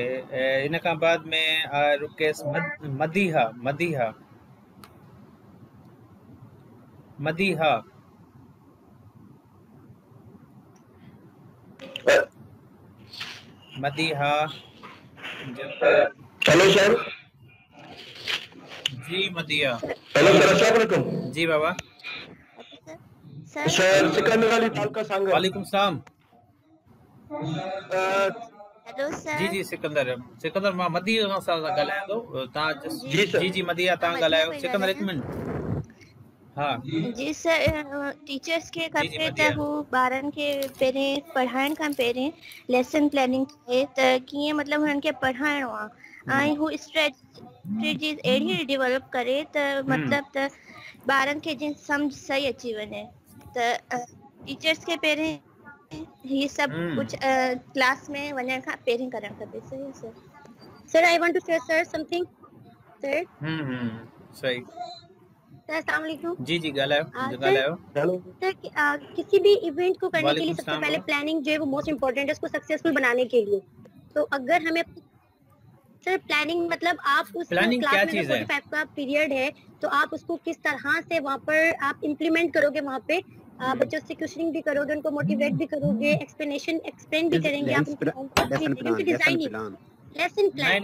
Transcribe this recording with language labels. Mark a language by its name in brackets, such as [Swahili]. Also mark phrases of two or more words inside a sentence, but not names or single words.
[Hindi] इनका बाद में रुकेश मदीहा मदीहा मदीहा मदीहा। [English] hello sir. [Hindi] जी मदिया। [English] hello sir, [Arabic] السلام عليكم. [Sindhi] जी बाबा। सर सिकंदर अली तालका सांगल। [Arabic] عليكم السلام. [English] hello sir. [Sindhi] जी सिकंदर मां मदिया सां ॻाल्हायां थो। तव्हां जी मदिया तव्हां ॻाल्हायो। [Hindi] सिकंदर एक मिनट। हाँ [Sindhi] जी सर, टीचर्स के खपे त हू ॿारनि खे पहिरें पढ़ाइण खां पहिरें [English] lesson planning [Sindhi] थे त कीअं मतिलबु हुननि खे पढ़ाइणो आहे ऐं हू स्ट्रेटजीज अहिड़ी डेवलप करे त मतिलबु त ॿारनि खे जीअं सम्झ सही अची वञे। त टीचर्स खे पहिरें ही सभु कुछ क्लास में वञण खां पहिरीं करणु खपे। [Hindi] सही है सर। [English] sir I want to share sir something sir. [Hindi] सही। [Arabic] السلام عليكم. [Sindhi] जी ॻाल्हायो। [Hindi] सर किसी भी इवेंट को करने के लिए सबसे पहले प्लानिंग जो है वो [English] most important [Hindi] है उसको सक्सेसफुल बनाने के लिए। तो अगर हमें सर प्लानिंग मतलब आप उस क्लास में 45 का पीरियड है तो आप उसको किस तरह से वहाँ पर आप इम्प्लीमेंट करोगे, वहाँ पे बच्चों से क्वेश्चनिंग भी करोगे, उनको मोटिवेट भी करोगे, एक्सप्लेन भी करेंगे आप [English] designing lesson plan.